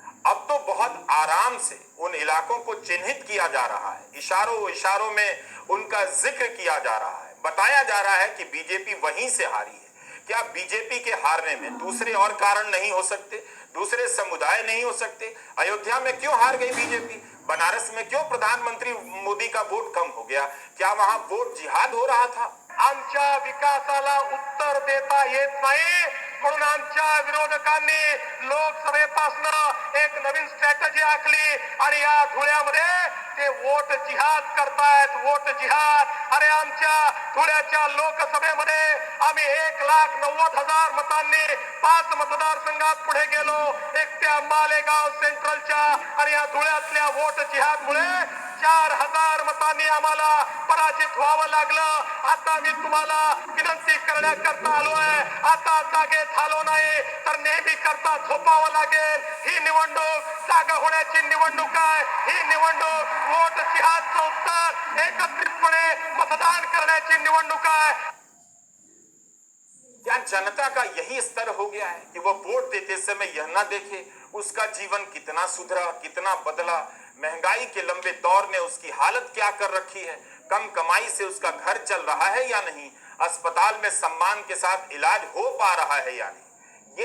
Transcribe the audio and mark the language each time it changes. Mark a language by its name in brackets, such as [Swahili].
[Hindi] अब तो बहुत आराम से उन इलाकों को चिन्हित किया जा रहा है, इशारों इशारों में उनका जिक्र किया जा रहा है, बताया जा रहा है कि बीजेपी वहीं से हारी है। क्या बीजेपी के हारने में दूसरे और कारण नहीं हो सकते? दूसरे समुदाय नहीं हो सकते? अयोध्या में क्यों हार गई बीजेपी? बनारस में क्यों प्रधानमंत्री मोदी का वोट कम हो गया? क्या वहां वोट जिहाद हो रहा था? [Marathi] आमच्या विकासाला उत्तर देता येत नाही म्हणून आमच्या विरोधकांनी लोकसभेपासून एक नवीन स्ट्रॅटेजी आखली आणि या धुळ्यामध्ये ते वोट जिहाद करतायत. वोट जिहाद. अरे आमच्या धुळ्याच्या लोकसभेमध्ये आम्ही 1,90,000 मतांनी 5 मतदारसंघात पुढे गेलो. एकट्या मालेगाव सेंट्रलच्या आणि या धुळ्यातल्या वोट जिहादमुळे 4,000 मतांनी आम्हाला पराजित व्हावं लागलं. आता मी तुम्हाला विनंती करण्याकरता आलोय. आता जागेत आलो नाही तर नेहमी करता झोपावं लागेल. ही निवडणूक जागा होण्याची निवडणूक आहे. ही निवडणूक वोट जिहादचं उत्तर एकत्रितपणे मतदान करण्याची निवडणूक आहे. [Hindi] क्या जनता का यही स्तर हो गया है कि वो वोट देते समय यह ना देखे उसका जीवन कितना सुधरा, कितना बदला, महंगाई के लंबे दौर ने उसकी हालत क्या कर रखी है, कम कमाई से उसका घर चल रहा है या नहीं, अस्पताल में सम्मान के साथ इलाज हो पा रहा है या नहीं?